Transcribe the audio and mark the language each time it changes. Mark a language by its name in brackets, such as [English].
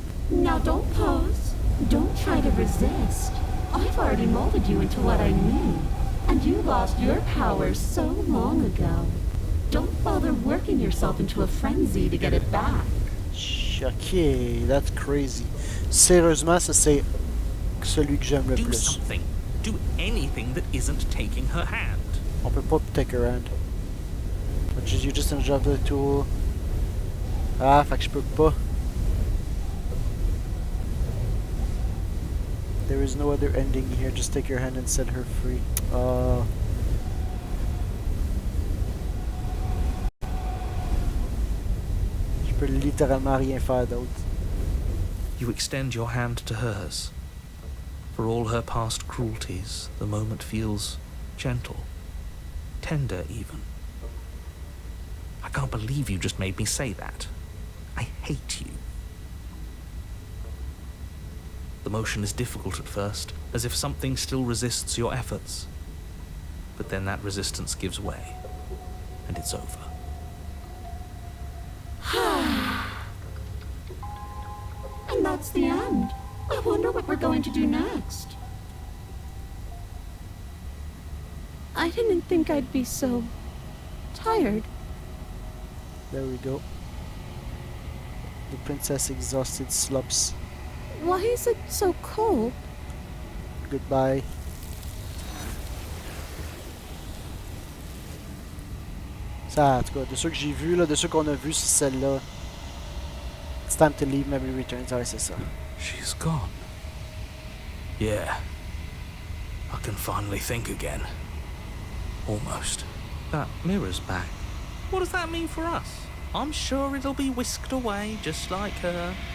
[English] Now don't pose. Don't try to resist. I've already molded you into what I need. And you lost your power so long ago. Don't bother working yourself into a frenzy to get it back. Ok, that's crazy. [French] Sérieusement, ça c'est celui que j'aime le [English] Do [French] plus. [English] something. Do anything that isn't taking her hand. [French] On peut pas [English] take her hand. But you just enjoy the tool. Ah, [French] fait que je peux pas. [English] There is no other ending here. Just take her hand and set her free. [French] Je peux littéralement rien faire d'autre. [English] You extend your hand to hers. For all her past cruelties, the moment feels gentle, tender even. I can't believe you just made me say that. I hate you. The motion is difficult at first, as if something still resists your efforts. But then that resistance gives way, and it's over. And that's the end. I wonder what we're going to do next. I didn't think I'd be so tired. There we go. The princess exhausted slumps. Why is it so cold? Goodbye. [French] Ça, en tout cas, de ceux que j'ai vus, là, de ceux qu'on a vus, c'est celle-là. [English] It's time to leave, memory returns. [French] Ouais, c'est ça. [English] She's gone. Yeah. I can finally think again. Almost. That mirror's back. What does that mean for us? I'm sure it'll be whisked away just like her.